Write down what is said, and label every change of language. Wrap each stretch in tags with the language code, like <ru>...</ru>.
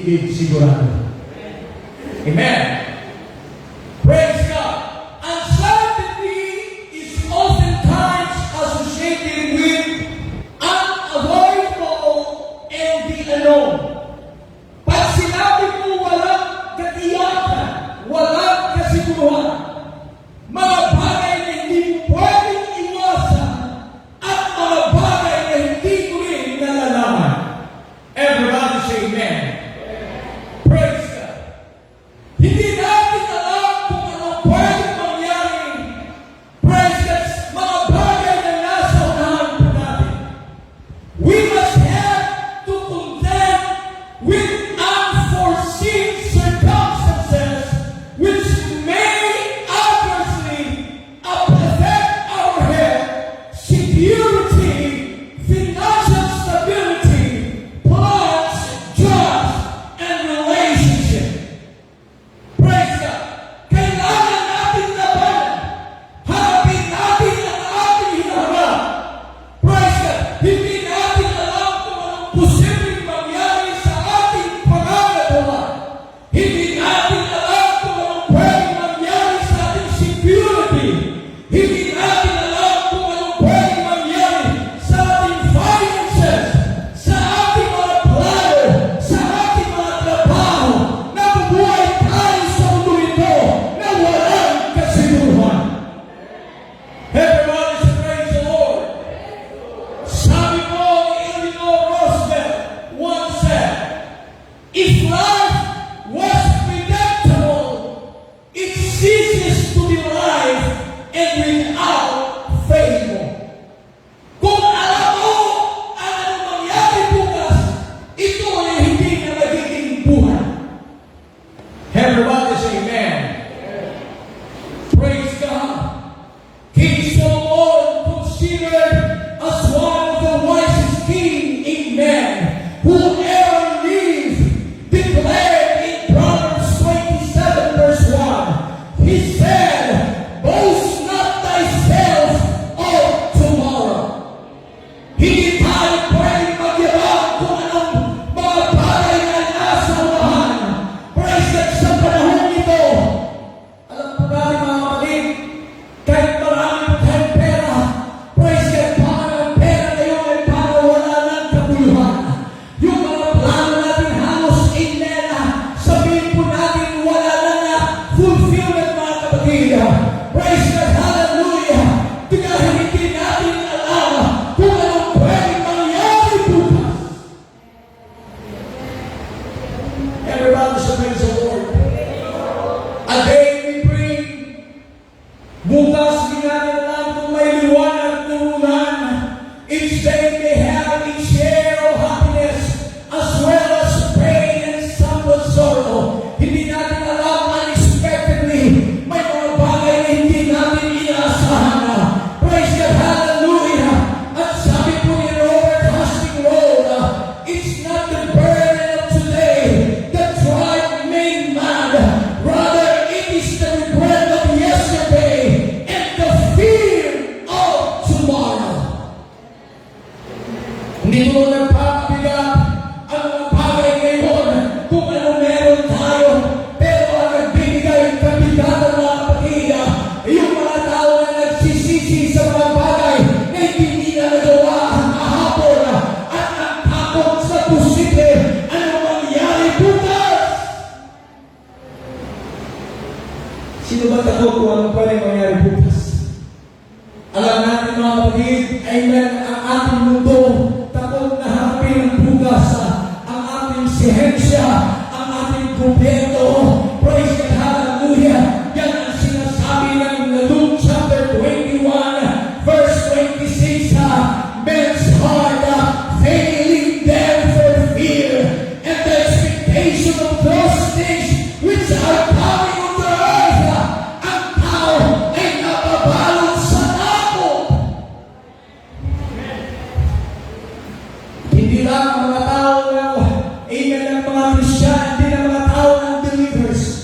<en>Amen. Praise God. Uncertainty is oftentimes associated with unavoidable and the unknown.</en> <tl>Pag sinabi mo walang katiyakan, walang kasiguruhan, mga bagay na hindi mo pwedeng iwasan at mga bagay na hindi mo rin nalalaman.</tl> <en>Everybody say amen. Praise God.</en> <tl>Hindi natin alam kung anong pwedeng mangyari.</tl> <en>Praise God.</en> <tl>Mga bagay na nasa unahan po natin.</tl> <en>We must have to contend with unforeseen circumstances which may adversely affect our health, security, financial stability, plans, jobs, and relationship. Praise God.</en> <tl>Kailangan natin labanan. Harapin natin ang ating hinaharap.</tl> <en>Praise God.</en> <tl>Hindi natin alam kung anong posibleng mangyari sa ating pangangalawa. Hindi natin alam kung anong pwedeng mangyari sa ating security. Hindi natin alam kung anong pwedeng mangyari sa ating finances, sa ating mga plano, sa ating mga trabaho. Nabubuhay tayo sa mundo ito na walang kasiguruhan.</tl> <en>Everybody say praise the Lord.</en> <tl>Sabi mo ni</tl> <en>Eleanor Roosevelt once said, if life was predictable, it ceases to be life and without favor.</en> <tl>Kung alam mo ang anong mangyari bukas, ito ay hindi na magiging buhay.</tl> <en>Everybody say amen. Praise God. King Solomon, considered as one of the wisest king in men who ever lived, declared in Proverbs 27 verse 1, he said, boast not thyself of tomorrow.</en> <tl>Hindi tayo pwedeng magyabang kung anong mga bagay na nasa unahan.</tl> <en>Praise God,</en> <tl>sa panahon nito. Alam po natin mga kapatid, kahit marami po tayong pera, praise God, paano ang pera ngayon ay paano wala ng kabuluhan. Yung mga plano natin halos na, sabihin po natin wala na fulfillment mga kapatid.</tl> <en>Praise God, hallelujah.</en> <tl>Dahil hindi natin alam kung anong pwedeng mangyari bukas.</tl> <en>Everybody say praise the Lord. A day we bring.</en> <tl>Bukas di natin alam kung may liwanag na ulan.</tl> <en>Each day may have its share of happiness as well as pain and somewhat sorrow.</en> <tl>Hindi natin alam unexpectedly. May mga bagay na hindi natin inaasahan.</tl> <en>Praise God, hallelujah. At sabi po ni Robert Hastings Road, it's not the burden of today that drive me mad. Rather, it is the regret of yesterday and the fear of tomorrow.</en> <tl>Hindi mo nagpapabigat ang mga bagay ngayon kung ano meron tayo. Pero ang nagbibigay ng kabigatan mga kapatid, yung mga tao na nagsisisi sa mga bagay na hindi nila nagawa ang kahapon at ang takot sa posible ano mangyari bukas. Sino ba takot kung ano pwede mangyari bukas? Alam natin mga kapatid, amen, ang ating mundo, takot na harapin ang bukas, ang ating sihensya, ang ating gobyerno.</tl> <en>Praise God, hallelujah.</en> <tl>Yan ang sinasabi ng</tl> <en>Luke chapter 21, verse 26, men's heart failing them for fear and the expectation of those things which are coming on the earth.</en> <tl>Ang tao ay nababalot sa takot. Hindi lang ang mga tao na amen ng mga Christian, hindi lang mga tao ng believers.</tl>